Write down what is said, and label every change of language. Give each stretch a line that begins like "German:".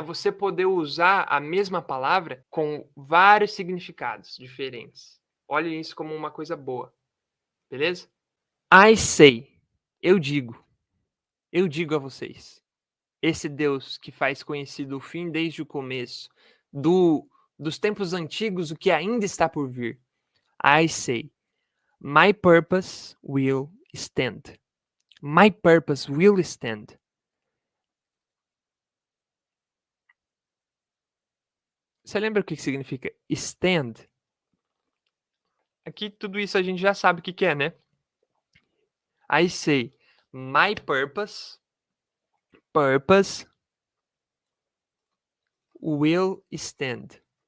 Portuguese: Você poder usar a mesma palavra com vários significados diferentes. Olhem isso como uma coisa boa. Beleza?
English: I say.
Portuguese: Eu digo a vocês. Esse Deus que faz conhecido o fim desde o começo, dos tempos antigos, o que ainda está por vir.
English: I say, my purpose will stand. My purpose will stand.
Portuguese: Você lembra o que significa stand? Aqui tudo isso a gente já sabe o que é, né?
English: I say, my purpose will stand.